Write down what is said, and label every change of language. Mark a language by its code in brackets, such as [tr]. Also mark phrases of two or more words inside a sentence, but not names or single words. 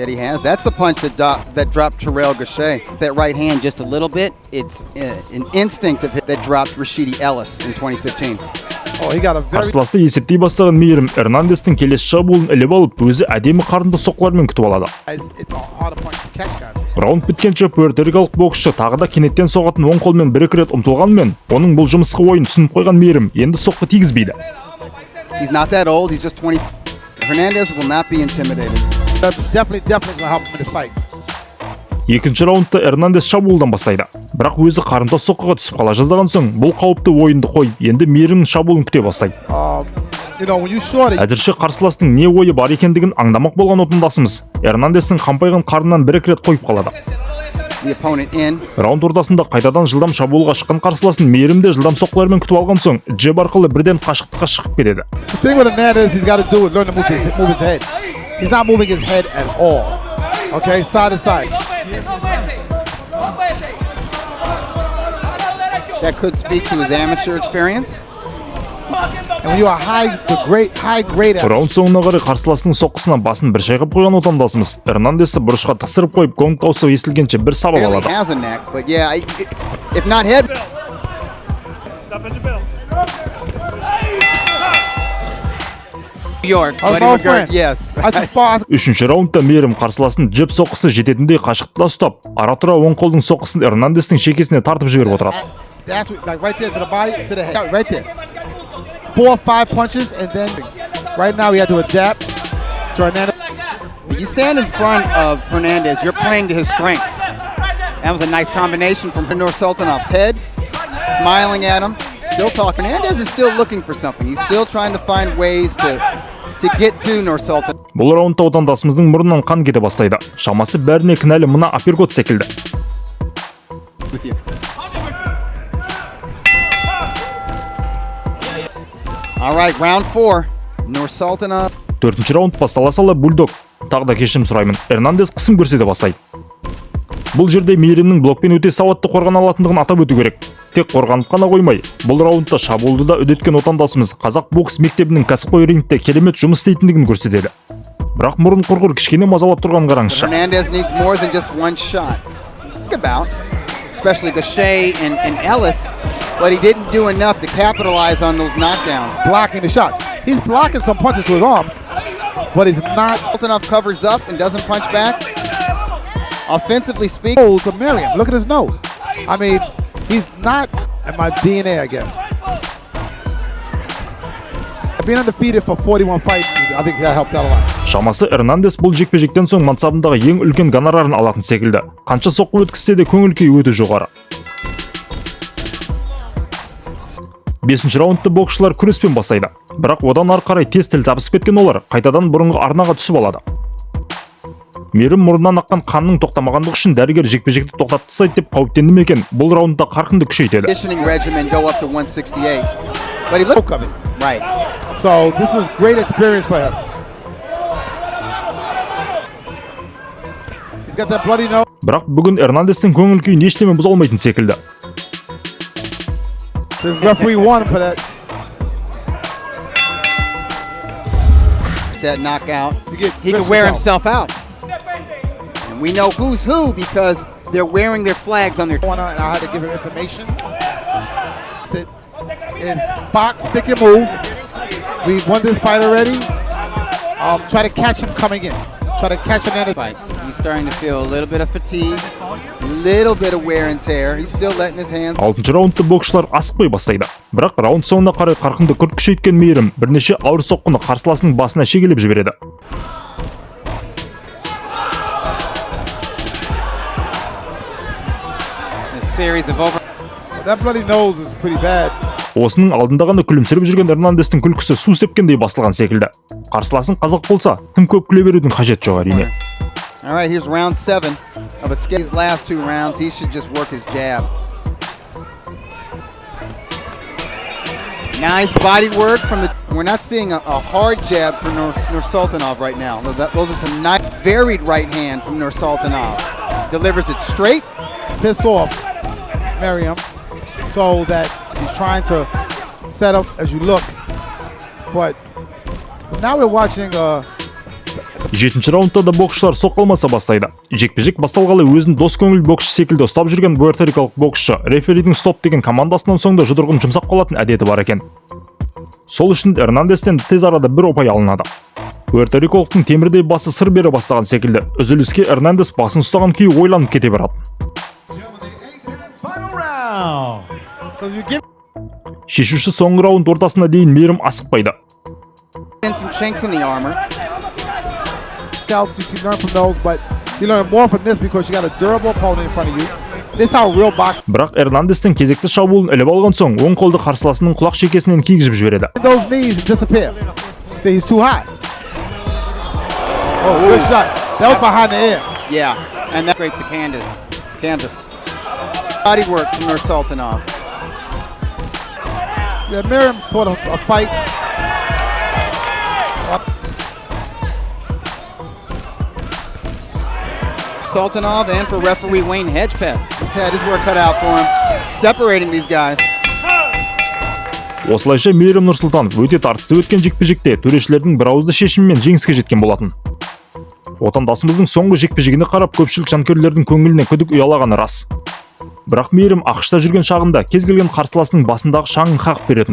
[kk] Қарсыласты есептей бастаған Мейірім Эрнандестің келесі шабуылын іліп алып, өзі әдемі қарынды соққылармен күтіп алады. Раунд біткенше пуэрторикалық боксшы тағы да кенеттен соғатын оң қолмен бір-екі рет ұмтылғанмен, оның бұл жымысқы ойын түсініп қойған Мейірім енді соққы тигізбейді. [en] He's not that old, he's just 20. Hernandez will not be intimidated. Definitely going to help him in this fight. [kk] Екінші раундта Эрнандес шабуылдан бастайды. Бірақ өзі қарымта соққыға түсіп қала жаздаған соң, бұл қауіпті ойынды қой, енді Мейірімнің шабуылын күте бастайды. Әзірше қарсыластың не ойы бар екендігін аңдамақ болған отандасымыз Эрнандестің қампайған қарнынан бір-екі рет қойып қалады. Раунд ортасында қайтадан жылдам шабуылға шыққан қарсыласын Мейірімде жылдам соққылармен күтіп алған соң, джеб арқылы бірден қашықтыққа шығып кетеді. [en] That could speak to his amateur experience. [kk] Раунд соңына қарай қарсыласының соққысына басын бір шайқап қойған отандасымыз Эрнандесті бұрышқа тықсырып қойып, гонг дауысы естілгенше бір сабап алады. Үшінші раундта Мейірім қарсыласын джеб соққысы жететіндей қашықтықта ұстап, ара-тұра оң қолдың соққысын Эрнандестің шекесіне тартып жіберіп отырады. [en] 4 or 5 punches, and then right now we had to adapt to Hernandez. You stand in front of Hernandez, you're playing to his strengths. That was a nice combination from Nursultanov's head, smiling at him, still talking. Hernandez is still looking for something. He's still trying to find ways to get to Nursultanov. [kk] Бұл раундта отандасымыздың мұрнынан қан кете бастайды. Шамасы бәріне кінәлі мына апперкот секілді. [en] All right, round 4. Nursultanov. [kk] Төртінші раунд бастала сала бульдог. Тағы да кешірім сұраймын. Эрнандес қысым көрсете бастайды. Бұл жерде Мейірімнің блокпен өте сауатты қорғана алатындығын атап өту керек. Тек қорғанып қана қоймай, бұл раундта шабуылды да үдеткен отандасымыз Қазақ бокс мектебінің кәсіпқой рингте керемет жұмыс істейтіндігін көрсетеді. Бірақ мұрын құрғыр кішкене мазалап тұрған қараңызшы. [en] Hernandez needs more than just one shot. Think about, especially Gachet and Ellis. But he didn't do enough to capitalize on those knockdowns. Blocking the shots. He's blocking some punches to his arms, but he's not. Nursultanov covers up and doesn't punch back. Offensively speaking. Oh, to Miriam. Look at his nose. I mean, he's not in my DNA, I guess. Being undefeated for 41 fights, I think that helped out a lot. [kk] Шамасы Эрнандес бұл жекпе-жектен соң мансабындағы ең үлкен гонорарын алатын секілді. Қанша соққы өткізсе де көңіл күйі өте жоғары. 5-ші раундты боксшылар күреспен бастайды. Бірақ одан ары қарай тез тіл табысып кеткен олар қайтадан бұрынғы арнаға түсіп алады. Мейірім мұрнынан аққан қанның тоқтамағандығы үшін дәрігер жекпе-жекті тоқтатып тастайды деп қауіптенді ме екен. Бұл раундта қарқынды күшейтеді. [en] But he looked of it. right. So this is great experience for him. He's got that bloody nose. [kk] Бірақ бүгін Эрнандестің көңіл күйін ештеме бұза алмайтын секілді. [en] The referee won for that. That knockout. He could wear himself out. And we know who's who because they're wearing their flags on their. And I had to give him information. It's box, stick and move. We won this fight already. Try to catch him coming in. Try to catch him in the fight. He's starting to feel a little bit of fatigue, a little bit of wear and tear. He's still letting his hands. [kk] 6-шы раундты боксшылар асықпай бастайды. Бірақ раунд соңына қарай қарқынды күрт күшейткен Мейірім бірнеше ауыр соққыны қарсыласының басына шегелеп жібереді. [en] That bloody nose is pretty bad. [kk] Осының алдында ғана күлімсіреп жүрген Эрнандестің күлкісі су сепкендей басылған секілді. Қарсыласын қазақ болса, тым көп күле берудің қажеті жоқ әрине. [en] All right, here's round 7 of his last 2 rounds. He should just work his jab. Nice body work from the. We're not seeing a hard jab from Nұрсұлтанов right now. Those are some nice, varied right hand from Nұрсұлтанov. Delivers it straight. Piss off Meyірім, so that he's trying to set up as you look. But now we're watching [kk] 7-ші раундта да боксшылар соққылмаса бастайды. Жекпе-жек басталғалы өзін дос көңіл боксшы секілді ұстап жүрген пуэрторикалық боксшы реферидің стоп деген командасынан соң да жұдырығын жұмсақ қалатын әдеті бар екен. Сол үшін Эрнандестен тез арада бір ұпай алынады. Пуэрторикалықтың темірдей басы сыр бере бастаған секілді, үзіліске Эрнандес басын ұстаған күйі ойланып кете барады. Шешуші соңғы раунд ортасына дейін Мейірім асықпайды. [en] You can learn from those, but you learn more from this because you got a durable opponent in front of you. This is how real boxing. [kk] Бірақ Эрнандестің кезекті шабуылын іліп алған соң, оң қолды қарсыласының құлақ шекесінен кигізіп жібереді. [en] Those knees disappear. Say he's too high. Oh, good shot. That was behind the ear. Yeah, and that scraped the canvas. Body work from Nұрсұлтанov. Yeah, Meyірім fought a fight. Nұрсұлтанov and for referee Wayne Hedgepeth. He's had his work cut out for him, separating these guys. [kk] Осылайша Мейірім Нұрсұлтанов өте тартысты өткен жекпе-жекте төрешілердің бірауызды шешімімен жеңіске жеткен болатын. Отандасымыздың соңғы жекпе-жегіне қарап көпшілік жанкүйерлердің көңіліне күдік ұялағаны рас. Бірақ Мейірім АқШта жүрген шағында кез келген қарсыласының басындағы шаңын қағып беретін.